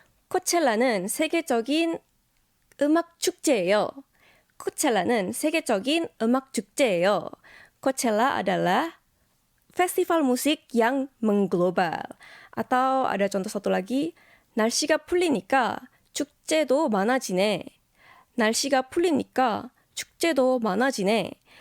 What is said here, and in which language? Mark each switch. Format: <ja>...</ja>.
<ko>코첼라는 세계적인 음악 축제예요. 코첼라는 세계적인 음악 축제예요.</ko> <id>Coachella adalah festival musik yang mengglobal. Atau ada contoh satu lagi,</id> <ko>날씨가 풀리니까 축제도 많아지네. 날씨가 풀리니까 축제도 많아지네.</ko>